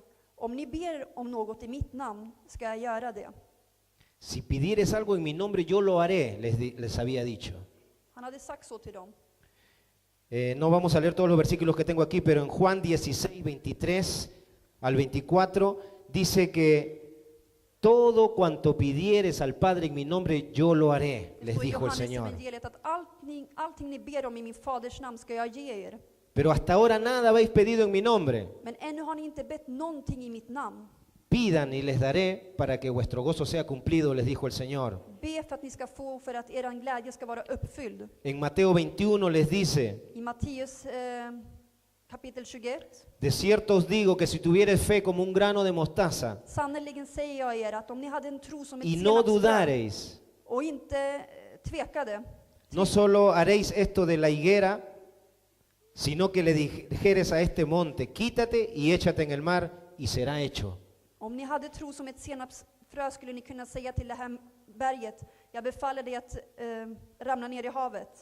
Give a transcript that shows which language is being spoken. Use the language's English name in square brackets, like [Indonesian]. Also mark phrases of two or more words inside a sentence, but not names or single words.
[Swedish] Om ni ber om något i mitt namn ska jag göra det. [Spanish] Si pidieres algo en mi nombre, yo lo haré, les había dicho. [Swedish] Han hade sagt så till dem. [Spanish] No vamos a leer todos los versículos que tengo aquí, pero en Juan 16, 23 al 24 dice que todo cuanto pidieres al Padre en mi nombre, yo lo haré, [Swedish] Det [Spanish] les [Swedish] står i [Spanish] dijo el [Swedish] Johannes [Spanish] Señor. [Swedish] evangeliet att allting ni ber om i min faders namn ska jag ge er. [Spanish] Pero hasta ahora nada habéis pedido en mi nombre. [Swedish] Men ännu har ni inte bett någonting i mitt namn. [Spanish] Pidan y les daré para que vuestro gozo sea cumplido, les dijo el Señor. [Swedish] Be för att ni ska få, för att er glädje ska vara uppfylld. [Spanish] En Mateo 21 les dice, [Swedish] I Matteus kapitel 21. [Spanish] de cierto os digo que si tuviereis fe como un grano de mostaza [Swedish] Sannerligen säger jag er att om ni hade en tro som ett [Spanish] y no [Swedish] senapsfrö [Spanish] dudareis, [Swedish] och inte tvekade, [Spanish] no solo haréis esto de la higuera, sino que le dijeres a este monte, quítate y échate en el mar y será hecho. [Swedish] om ni hade tro som ett senapsfrö skulle ni kunna säga till det här berget, jag befaller dig att ramla ner i havet.